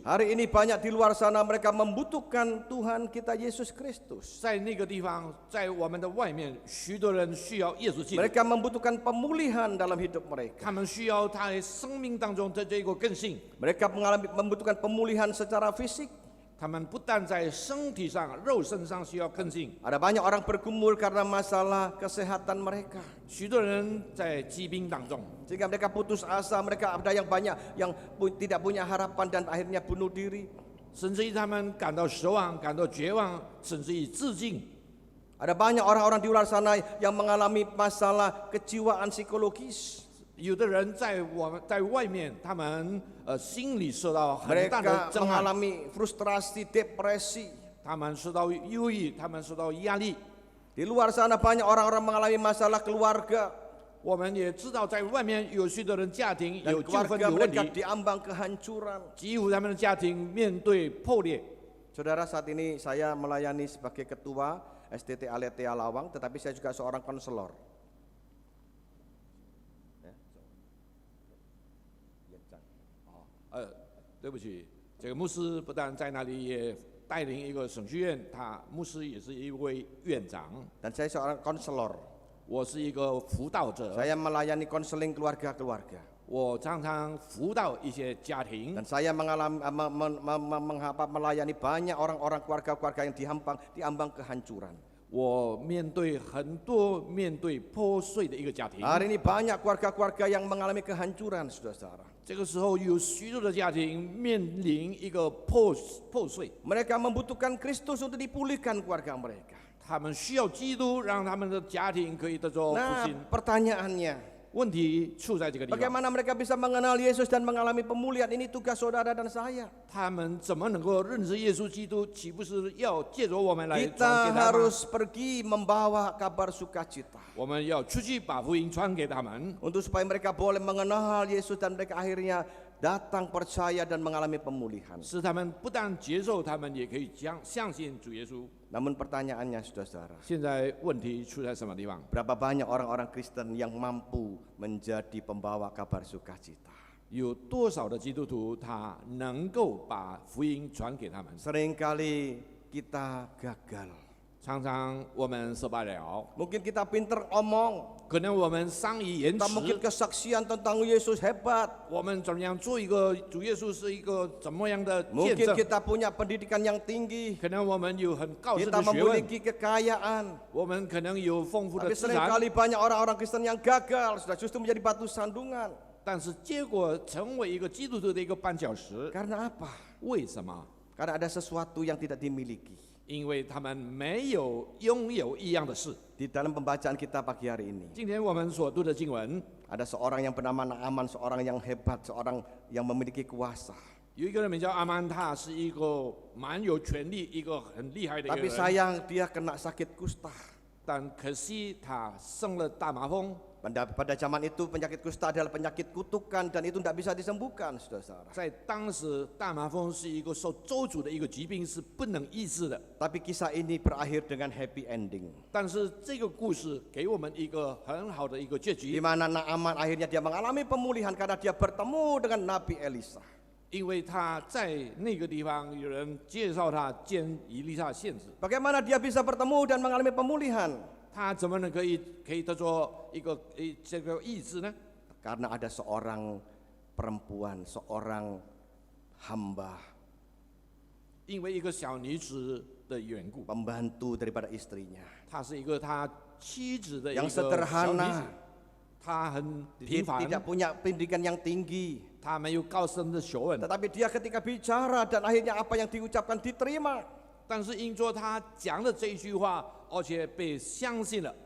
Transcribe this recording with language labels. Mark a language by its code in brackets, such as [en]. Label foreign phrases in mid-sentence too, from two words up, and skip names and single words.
[id] Hari ini banyak di luar sana mereka membutuhkan Tuhan kita Yesus Kristus. [zh] 在那个地方，在我们的外面，许多人需要耶稣基督， [id] Mereka membutuhkan pemulihan dalam hidup mereka. [zh] 他们需要他在生命当中的这个更新。 [id] Mereka membutuhkan pemulihan secara fisik. [zh] 他们不但在身体上、肉身上需要更新， [id] Ada banyak orang bergumul karena masalah kesehatan mereka. [zh] 许多人在疾病当中， [id] Sehingga mereka putus asa, mereka ada yang banyak yang tidak punya harapan dan akhirnya bunuh diri. [zh] 甚至于他们感到失望、感到绝望，甚至于自尽。 [id] Ada banyak orang-orang di luar sana yang mengalami masalah kejiwaan psikologis. [zh] 有的人在外面，他们心里受到很大的 [id] Mereka [zh] 震撼， [id] mengalami frustrasi, depresi. [zh] 他们受到忧郁，他们受到压力。 [id] Di luar sana banyak orang-orang mengalami masalah keluarga. [zh] 我们也知道，在外面有许多人家庭 [id] Dan [zh] 有纠纷、 [id] keluarga [zh] 有问 [id] mereka [zh] 题， [id] diambang kehancuran. [zh] 几乎他们的家庭面对破裂。 [id] Saudara, saat ini saya melayani sebagai ketua STT Aletea Lawang, tetapi saya juga seorang konselor. [zh] 对不起，这个牧师不但在那里也带领一个神学院，他牧师也是一位院长。 [id] Dan saya seorang konselor. [zh] 我是一个辅导者， [id] Saya melayani konseling keluarga-keluarga. [zh] 我常常辅导一些家庭， [id] Dan saya melayani banyak orang-orang keluarga-keluarga yang diambang kehancuran. [zh] 我面对很多面对破碎的一个家庭。 [id] Hari ini banyak keluarga-keluarga yang mengalami kehancuran, saudara-saudara. [zh] 这个时候有许多的家庭面临一个破碎， [id] Mereka membutuhkan Kristus untuk dipulihkan keluarga mereka. [zh] 他们需要基督，让他们的家庭可以得着复 [id] Nah, [zh] 兴。 [id] pertanyaannya, [zh] 问题出在这个地方， [id] bagaimana mereka bisa mengenal Yesus dan mengalami pemulihan? Ini tugas saudara dan saya. [zh] 他们怎么能够认识耶稣基督？岂不是要借着我们来传 [id] Kita [zh] 给他们？ [id] harus pergi membawa kabar sukacita [zh] 我们要出去把福音传给他们， [id] untuk supaya mereka boleh mengenal Yesus dan mereka akhirnya datang percaya dan mengalami pemulihan. [zh] 使他们不但接受，他们也可以相信主耶稣。 [id] Namun pertanyaannya, saudara-saudara, [zh] 现在问题出在什么地方？ [id] berapa banyak orang-orang Kristen yang mampu menjadi pembawa kabar sukacita? [zh] 有多少的基督徒他能够把福音传给他们？ [id] Seringkali kita gagal. [zh] 常常我们失败了， [id] Mungkin kita pinter omong, [zh] 可能我们善于言 [id] kita mungkin [zh] 辞， [id] kesaksian tentang Yesus hebat. [zh] 我们怎么样做一个主耶稣是一个怎么样的见 [id] Mungkin [zh] 证？ [id] kita punya pendidikan yang tinggi, [zh] 可能我们有很高深 [id] kita [zh] 的学问， [id] memiliki kekayaan. [zh] 我们可能有丰富的 [id] Tapi [zh] 资产， [id] seringkali banyak orang-orang Kristen yang gagal, sudah justru menjadi batu sandungan. [zh] 但是结果成为一个基督徒的一个绊脚石。 [id] Karena apa? [zh] 为什么？ [id] Karena ada sesuatu yang tidak dimiliki. [zh] 因为他们没有拥有一样的事。 [id] Di dalam pembacaan kita pagi hari ini, [zh] 今天我们所读的经文， [id] ada seorang yang bernama Naaman, seorang yang hebat, seorang yang memiliki kuasa. [zh] 有一个人名叫阿曼，他是一个蛮有权力、一个很厉害的一个 [id] Tapi [zh] 人， [id] sayang dia kena sakit kusta. [zh] 但可惜他生了大麻风。 [id] Pada zaman itu penyakit kusta adalah penyakit kutukan dan itu tidak bisa disembuhkan, saudara-saudara. [zh] 在当时，大麻风是一个受咒诅的一个疾病，是不能医治的。 [id] Tapi kisah ini berakhir dengan [en] happy ending. [zh] 但是这个故事给我们一个很好的一个结 [id] Di [zh] 局， [id] mana Naaman akhirnya dia mengalami pemulihan karena dia bertemu dengan Nabi Elisa. [zh] 因为他在那个地方有人介绍他见以利沙先知， [id] Bagaimana dia bisa bertemu dan mengalami pemulihan? [zh] 他怎么能可以得着一个这个医治呢？ [id] Karena ada seorang perempuan, seorang hamba, [zh] 因为一个小女子的缘故， [id] pembantu daripada istrinya. [zh] 她是一个他妻子的一个 [id] Yang [zh] 小女子 [id] sederhana,， [zh] 她很平凡， [id] tidak punya pendidikan yang tinggi. [zh] 她没有高深的学问， [id] Tetapi dia ketika bicara dan akhirnya apa yang diucapkan diterima. [zh] 但是因着她讲的这一句话，而且被相信了。